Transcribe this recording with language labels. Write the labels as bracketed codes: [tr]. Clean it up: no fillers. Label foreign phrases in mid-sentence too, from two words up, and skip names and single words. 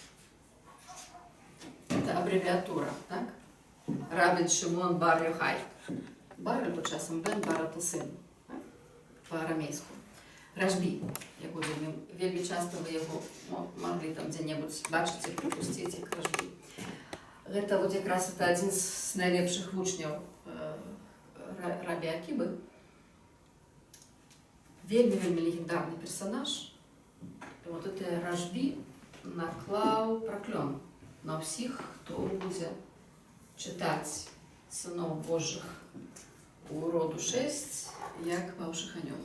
[uk] Це абревіатура, так? Рабін Шимон бар Йохай. Бар, або часом Бен, бар – це син, так? По-арамейську. Рашбі. Його вельми часто ви його могли там де-небудь бачити, пропустити, як Рашбі. [be] Гэта вот якраз [ru] это один [be] з найлепшых вучняў Рабі Акібы. Вельмі легендарный персонаж. І [ru] вот это [be] Рашбі наклаў праклён на ўсіх, хто будзе чытаць сыноў Божых у роду 6, як паўшых анёлаў.